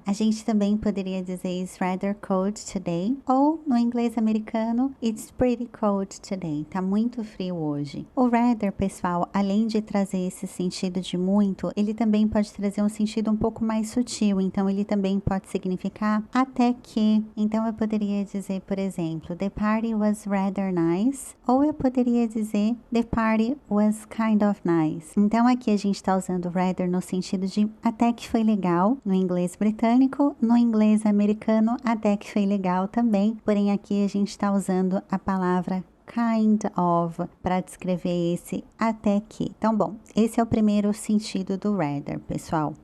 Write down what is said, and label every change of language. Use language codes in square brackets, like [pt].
[pt] A gente também poderia dizer [en] it's rather cold today, [pt] ou no inglês americano, [en] it's pretty cold today, [pt] tá muito frio hoje. O rather, pessoal, além de trazer esse sentido de muito, ele também pode trazer um sentido um pouco mais sutil, então ele também pode significar até que. Então eu poderia dizer, por exemplo, [en] the party was rather nice, [pt] ou eu poderia dizer [en] the party was kind of nice. [pt] Então aqui a gente está usando rather no sentido de até que foi legal no inglês britânico, no inglês americano até que foi legal também, porém aqui a gente está usando a palavra kind of para descrever esse até que. Então, bom, esse é o primeiro sentido do rather, pessoal.